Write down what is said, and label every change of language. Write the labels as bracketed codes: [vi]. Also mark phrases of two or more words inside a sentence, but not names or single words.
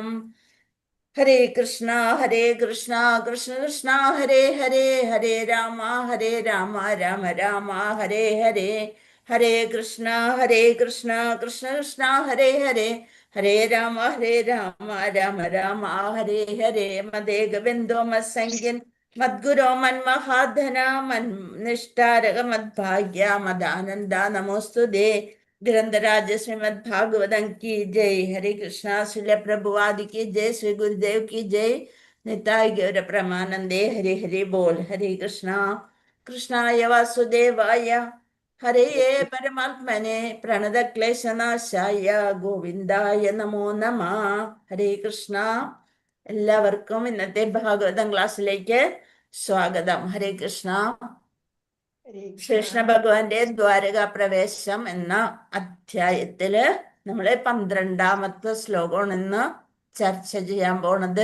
[ml] ഹരേ കൃഷ്ണ കൃഷ്ണ കൃഷ്ണ ഹരേ ഹരേ, ഹരേ രാമ രാമ രാമ ഹരേ ഹരേ, ഹരേ കൃഷ്ണ കൃഷ്ണ കൃഷ്ണ ഹരേ ഹരേ, ഹരേ രാമ രാമ ഹരേ ഹരേ. [sa] മദേകബിന്ദോ മത്സംഖ്യൻ മദ്ഗുരോ മന്മഹാധന മന്നിഷ്ടാരക മദ്ഭാഗ്യ മദാനന്ദ നമോസ്തുതേ. [hi] ग्रंथराज श्रीमद् भागवतम की जय। हरे कृष्णा। श्रील प्रभुवादि की जय। श्री गुरुदेव की जय। निताय गौर प्रमानंदे। [sa] हरे हरे बोल। हरे कृष्णा। कृष्णाय वासुदेवाय हरे परमात्मने प्रणत क्लेशनाशाय ഗോവിന്ദായ നമോ നമ. [ml] ഹരേ കൃഷ്ണ. എല്ലാവർക്കും ഇന്നത്തെ ഭാഗവതം ക്ലാസ്സിലേക്ക് സ്വാഗതം. ഹരേ കൃഷ്ണ. ശ്രീകൃഷ്ണ ഭഗവാന്റെ ദ്വാരകാ പ്രവേശം എന്ന അധ്യായത്തില് നമ്മള് 12ാമത്തെ ശ്ലോകമാണ് ഇന്ന് ചർച്ച ചെയ്യാൻ പോണത്.